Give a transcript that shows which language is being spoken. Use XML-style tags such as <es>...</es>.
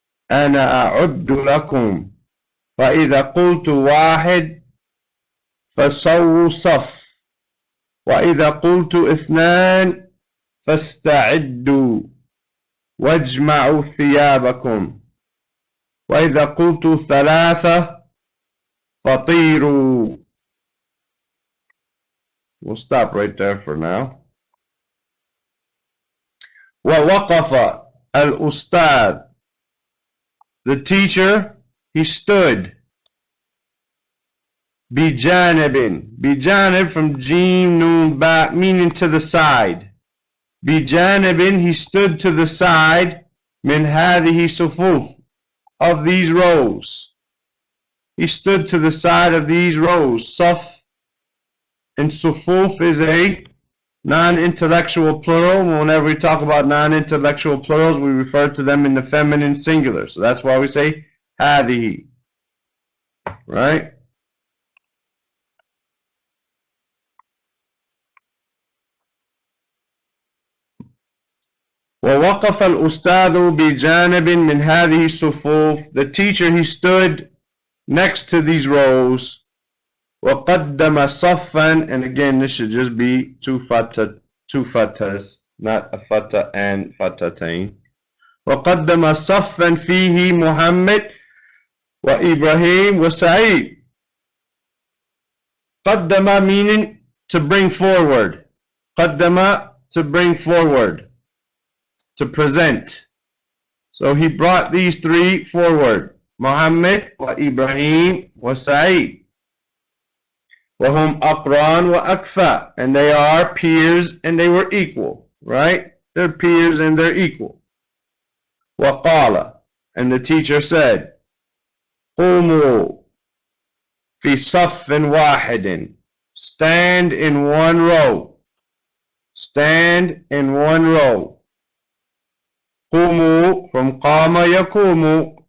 <ar>أنا أعد لكم فإذا قلت واحد فسووا صف وإذا قلت 2 فاستعدوا واجمعوا ثيابكم وإذا قلت 3 فطيروا.</ar> <en>We'll stop right there for now.</en> <ar>ووقف الأستاذ.</ar> <en>The teacher, he stood.</en> <ar>بجانب.</ar> <en>بجانب from Jim Noon Ba, meaning to the side. بجانب, he stood to the side.</en> <ar>من هذه صفوف,</ar> <en>of these rows. He stood to the side of these rows. Saf and sufuf is a non-intellectual plural. Whenever we talk about non-intellectual plurals, we refer to them in the feminine singular. So that's why we say هذه. Right?</en> <ar>ووقف الأستاذ بجانب من هذه الصفوف.</ar> <en>The teacher, he stood next to these rows.</en> <ar>وقدم صفا,</ar> <en>and again this should just be 2 fatas, not a fata and fatatain.</en> <ar>وقدم صفا فيه محمد وإبراهيم وسعيد.</ar> <en>قدم meaning to bring forward. قدم, to bring forward, to present. So he brought these 3 forward. Muhammad wa Ibrahim wa Sa'id.</en> <ar>وهم أقران وأكفاء,</ar> <en>and they are peers and they were equal, right? They're peers and they're equal.</en> <ar>وقال,</ar> <en>and the teacher said,</en> <ar>قوموا في صف واحد.</ar> <en>Stand in one row. Stand in one row.</en> <ar>قوموا from قام يقوم.</ar>